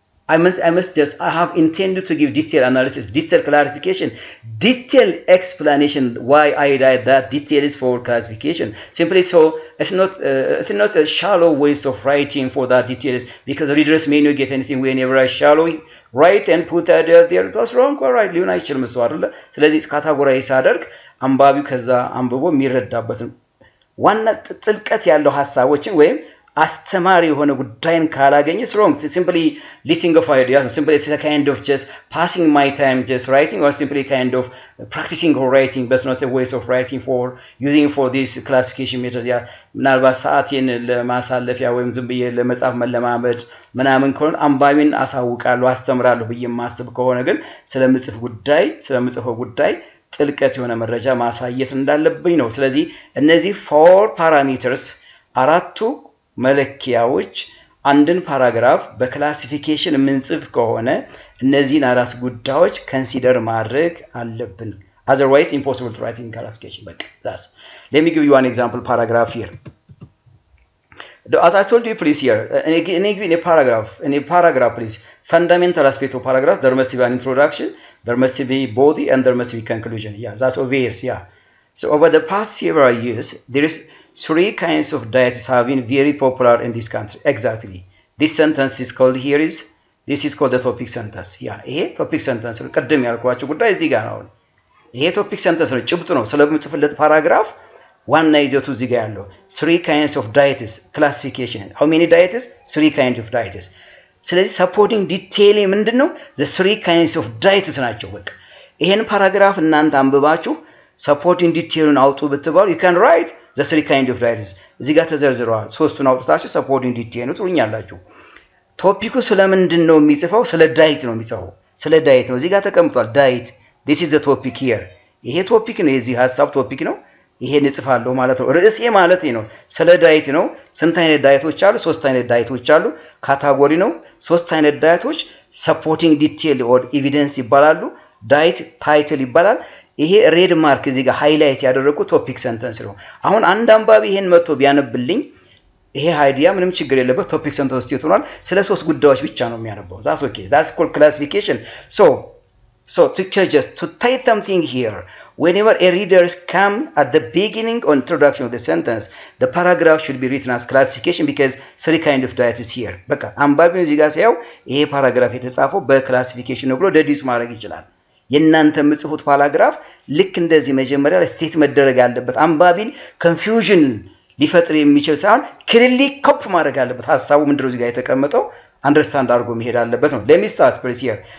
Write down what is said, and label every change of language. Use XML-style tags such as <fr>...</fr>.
<en>I have intended to give detailed analysis, detailed clarification, detailed explanation why I write that. Detail is for classification. Simply so, it's not a shallow waste of writing for that details, because readers may not get anything whenever I shallow write and put that there. That's wrong or right?</en> <am>ሊሆን አይችልም እሱ አይደለ? ስለዚህ ካታጎራይዝ ሳደርግ አንባቢው ከዛ አንብቦ የሚረዳበትን ዋና ጥልቀት ያለው ሐሳቦችን ወይም አስተማሪ የሆነ ጉዳይን ካላገኘ wrong.</am> <en>Simply listing of ideas, simply it's a kind of just passing my time just writing, or simply kind of practicing or writing, but not a waste of writing for using for this classification methods.</en> <am>ያ ምናልባት ሰዓቴን ለማሳለፊያ ወይም ዝም ብዬ ለመጻፍ መለማመድ ምናምን ከሆነ አንባቢን አሳውቃለሁ አስተምራለሁ ብዬ ማስብ ከሆነ ግን ስለምጽፈው ጉዳይ ጥልቀት የሆነ መረጃ ማሳየት እንዳለብኝ ነው። ስለዚህ እነዚህ 4 ፓራሜትርስ አራቱ መለኪያዎች አንድን ፓራግራፍ በክላሲፊኬሽን ምንጽፍ ከሆነ እነዚህን አራት ጉዳዮች ኮንሲደር ማድረግ አለብን።</am> <en>otherwise impossible to write in classification. But that's, let me give you one example paragraph here. As I told you, please here in a paragraph please, fundamental aspect of paragraph, there must be an introduction, there must be body, and there must be conclusion. Yeah, that's obvious. Yeah. So over the past several years, there is 3 kinds of diets have been very popular in this country. Exactly. This sentence is called here is, this is called the topic sentence.</en> <am>Yeah, ይሄ topic sentence ነው። ቀደም ያልኳችሁ ጉዳይ እዚህ ጋር ነው። ይሄ topic sentence ነው፣ ጭብጥ ነው። ስለምጽፍለት ፓራግራፍ ዋና ይዘቱ እዚህ ጋር ያለው</am> <en>3 kinds of diets classification. How many diets? 3 kinds of diets.</en> <am>ስለዚህ supporting detail ምንድነው?</am> <en>The 3 kinds of diets</en> <am>ናቸው። በቃ ይሄን ፓራግራፍ እናንተ አንብባችሁ supporting detailን አውጡ ብትባሉ</am> <en>you can write the 3 kinds of diets.</en> <am>እዚህ ጋር ተዘርዝረዋል። ሶስቱን አውጥታችሁ supporting detail ነው ትሉኛላችሁ። ቶፒኩ ስለምንድን ነው የሚጽፈው? ስለ ዳይት ነው የሚጽፈው። ስለ ዳይት ነው። እዚህ ጋር ተቀምጧል ዳይት።</am> <en>this is the topic here.</en> <am>ይሄ ቶፒክ ነው፣ የዚህ ሐሳብ ቶፒክ ነው። ይሄን እጽፋለሁ ማለት ነው። ርዕሴ ማለት ነው ስለ ዳይት ነው። ስንት አይነት ዳይቶች አሉ? 3 አይነት ዳይቶች አሉ። ካታጎሪ ነው። 3 አይነት ዳይቶች supporting detail or evidence ይባላሉ። ዳይት ታይትል ይባላል። ይሄ ሬድ ማርክ እዚህ ጋር ሃይላይት ያደረኩት ቶፒክ ሰንተንስ ነው። አሁን አንድ አንባቢ ይሄን መጥቶ ቢያነብልኝ ይሄ አይዲያ ምንም ችግር የለበት ቶፒክ ሰንተንስ ውስጥ ይሆናል። ስለ 3 ጉዳዮች ብቻ ነው የሚያነባው።</am> <en>that's okay, that's called classification. So to type something here, whenever a readers come at the beginning or introduction of the sentence, the paragraph should be written as classification because 3 kind of diet is here.</en> <am>በቃ አንባቢው እዚህ ጋር ሲያው ይሄ ፓራግራፍ የተጻፈው በክላሲፊኬሽን ነው ብሎ ደዲስ ማድረግ ይችላል። የናንተ ምጽፉት ፓራግራፍ ልክ እንደዚህ መጀመሪያ ስቴት መደረግ አለበት። አንባቢን ኮንፊውዥን ሊፈጥር የሚችል ሳይሆን ክሊርሊ ኮፕ ማድረግ አለበት። ሐሳቡ ምንድነው እዚህ ጋር የተቀመጠው አንደርስታንድ አድርጎ መሄድ አለበት ነው።</am> <en>let me start please here.</en>